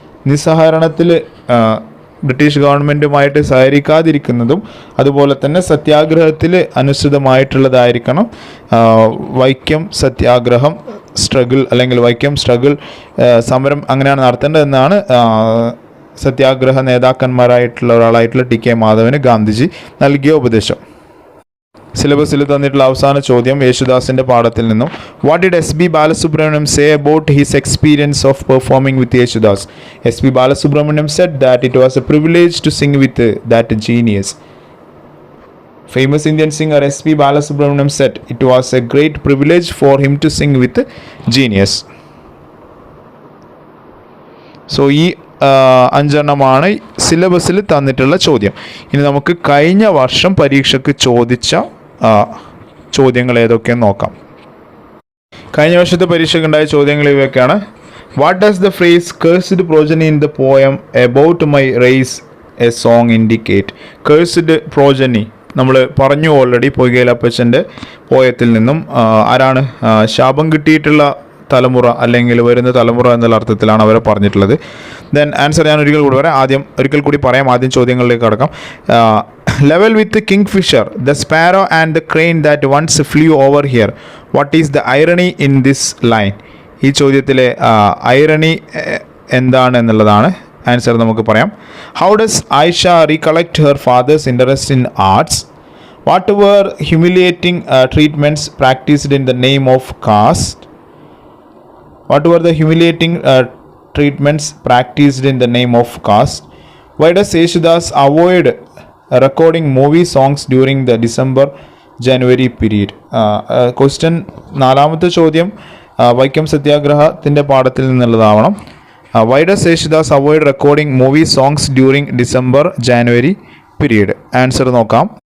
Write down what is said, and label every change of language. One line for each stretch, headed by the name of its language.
Malayalam: നിസ്സഹരണത്തിൽ British ഗവൺമെൻറ്റുമായിട്ട് സഹകരിക്കാതിരിക്കുന്നതും അതുപോലെ തന്നെ സത്യാഗ്രഹത്തിൽ അനുസൃതമായിട്ടുള്ളതായിരിക്കണം വൈക്കം സത്യാഗ്രഹം സ്ട്രഗിൾ, അല്ലെങ്കിൽ വൈക്കം സ്ട്രഗിൾ സമരം അങ്ങനെയാണ് നടത്തേണ്ടതെന്നാണ് സത്യാഗ്രഹ നേതാക്കന്മാരായിട്ടുള്ള ഒരാളായിട്ടുള്ള ടി കെ മാധവന് ഗാന്ധിജി നൽകിയ ഉപദേശം. സിലബസിൽ തന്നിട്ടുള്ള അവസാന ചോദ്യം യേശുദാസിൻ്റെ പാഠത്തിൽ നിന്നും,
English: What did S B Balasubrahmanyam say about his experience of performing with Yesudas? S B Balasubrahmanyam said that it was a privilege to sing with that genius. Famous Indian singer S.P. Balasubramaniam said it was a great privilege for him to sing with genius.
Malayalam: So ഈ അഞ്ചെണ്ണമാണ് സിലബസിൽ തന്നിട്ടുള്ള ചോദ്യം. ഇനി നമുക്ക് കഴിഞ്ഞ വർഷം പരീക്ഷയ്ക്ക് ചോദിച്ച ചോദ്യങ്ങൾ ഏതൊക്കെയെന്ന് നോക്കാം. കഴിഞ്ഞ വർഷത്തെ പരീക്ഷയ്ക്കുണ്ടായ ചോദ്യങ്ങൾ ഇവയൊക്കെയാണ്.
English: What does the phrase cursed progeny in the poem about my race a song indicate?
Malayalam: Cursed progeny നമ്മൾ പറഞ്ഞു ഓൾറെഡി പൊയ്കയിലപ്പച്ചൻ്റെ പോയത്തിൽ നിന്നും. ആരാണ്? ശാപം കിട്ടിയിട്ടുള്ള തലമുറ അല്ലെങ്കിൽ വരുന്ന തലമുറ എന്നുള്ള അർത്ഥത്തിലാണ് അവരെ പറഞ്ഞിട്ടുള്ളത്. ദെൻ ആൻസർ ഞാൻ ഒരിക്കൽ കൂടി പറയാം. ആദ്യം ചോദ്യങ്ങളിലേക്ക് കടക്കാം.
English: Level with kingfisher, the sparrow and the crane that once flew over here, what is the irony in this line?
Malayalam: ഈ ചോദ്യത്തിലെ ഐറണി എന്താണ് എന്നുള്ളതാണ് ആൻസർ നമുക്ക് പറയാം.
English: How does Ayisha recollect her father's interest in arts? What were humiliating treatments practised in the name of caste? What were the humiliating treatments practiced in the name of caste? Why does Yeshudas avoid recording movie songs during the December-January period?
Malayalam: Question നാലാമത്തെ ചോദ്യം വൈക്കം സത്യാഗ്രഹത്തിൻ്റെ പാഠത്തിൽ നിന്നുള്ളതാവണം.
English: Why does Yeshudas avoid recording movie songs during December-January period? Answer നോക്കാം.